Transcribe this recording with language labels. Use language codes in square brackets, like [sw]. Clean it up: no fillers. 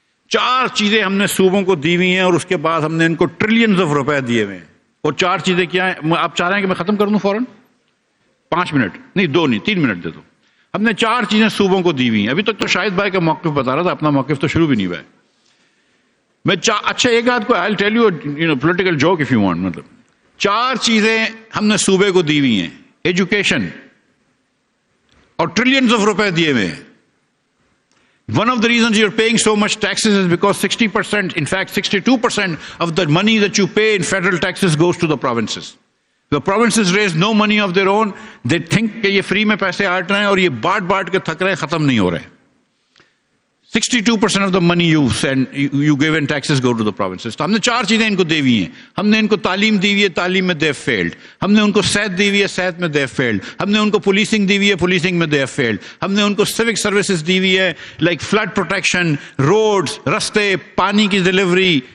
[ur] 4 چیزیں ہم نے صوبوں کو دی ہوئی ہیں اور اس کے بعد ہم نے ان کو ٹریلینز آف روپے دیے ہوئے ہیں۔ اور 4 چیزیں کیا ہیں؟ آپ چاہ رہے ہیں کہ میں ختم کر دوں فوراً؟ 5 منٹ نہیں، 2 نہیں، 3 منٹ دے دو۔ ہم نے 4 چیزیں صوبوں کو دی ہوئی ہیں۔ ابھی تک تو شاہد بھائی کا موقف بتا رہا تھا، اپنا موقف تو شروع بھی نہیں ہوا ہے۔ میں اچھا ایک آدھ کو [en] I'll tell you a political joke if you want۔ [ur] مطلب 4 چیزیں ہم نے صوبے کو دی ہوئی ہیں، ایجوکیشن اور ٹریلینز آف روپے دیے ہوئے ہیں۔ [en] One of the reasons you're paying so much taxes is because 60%, in fact 62% of the money that you pay in federal taxes goes to the provinces. The provinces raise no money of their own. They think [ur] کہ یہ free میں پیسے آٹ رہے ہیں اور یہ بانٹ کے تھک رہے ہیں، ختم نہیں ہو رہے۔ [en] 62% of the money you give in taxes go to the provinces۔ [ur] تو ہم نے 4 چیزیں ان کو دی ہوئی ہیں۔ ہم نے ان کو تعلیم دی ہوئی ہے، تعلیم میں [en] they have failed۔ [ur] ہم نے ان کو صحت دی ہوئی ہے، صحت میں they have failed۔ ہم نے ان کو پولیسنگ دی ہوئی ہے، پولیسنگ میں they have failed۔ ہم نے ان کو سیوک سروسز دی ہوئی ہے، لائک فلڈ پروٹیکشن، روڈز، رستے، پانی کی ڈلیوری،